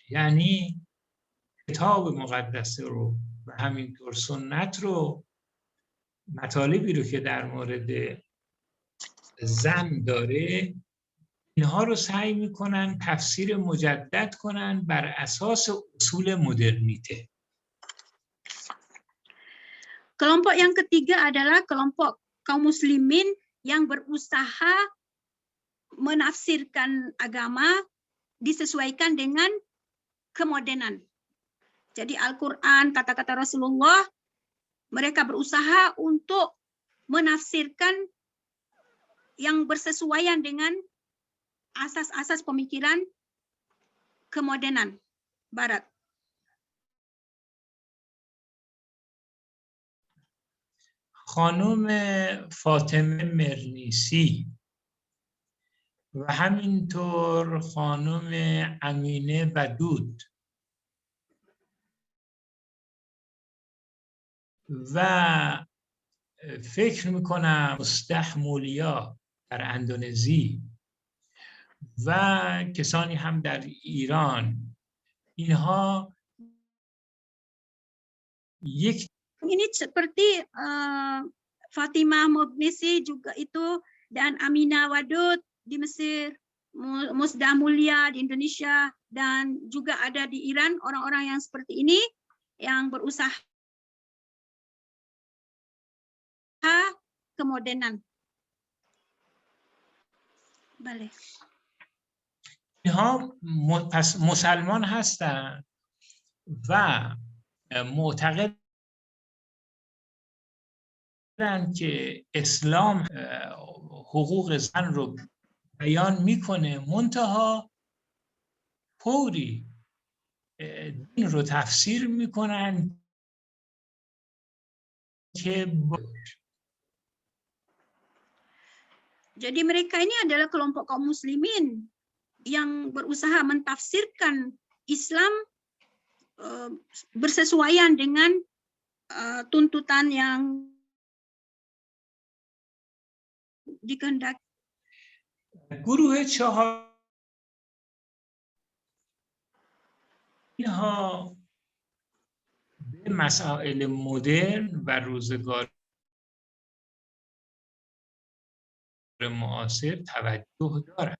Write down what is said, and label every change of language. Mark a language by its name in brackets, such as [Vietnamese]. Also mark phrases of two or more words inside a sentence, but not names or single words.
[Persian] یعنی کتاب مقدس رو و همینطور سنت رو، مطالبی رو که در مورد زن داره، اینها رو سعی میکنن تفسیر مجدد کنن بر اساس اصول modernite. [Indonesian] Kelompok yang ketiga adalah kelompok kaum muslimin yang berusaha menafsirkan agama disesuaikan dengan kemodernan. Jadi Al-Quran, kata-kata Rasulullah, mereka berusaha untuk menafsirkan yang bersesuaian dengan asas-asas pemikiran kemodernan Barat. [Persian] خانم فاطمه مرنیسی و همینطور خانم امینه بدود و فکر میکنم مستحمولیا در اندونزی و کسانی هم در ایران، اینها یک [Indonesian] ini seperti Fatimah Moghnisi juga itu, dan Aminah Wadud di Mesir, Musda Mulia di Indonesia, dan juga ada di Iran orang-orang yang seperti ini yang berusaha kemodernan. [Persian] Bale. اینها مسلمان هستند و معتقدند که اسلام حقوق زن رو بیان میکنه، منتها طوری دین رو تفسیر میکنن که [Indonesian] Jadi mereka ini adalah kelompok kaum muslimin yang berusaha mentafsirkan Islam bersesuaian dengan tuntutan yang dikehendaki. [Persian] گروه چهار اینها به مسائل مدرن و روزگار معاصر توجه دارند.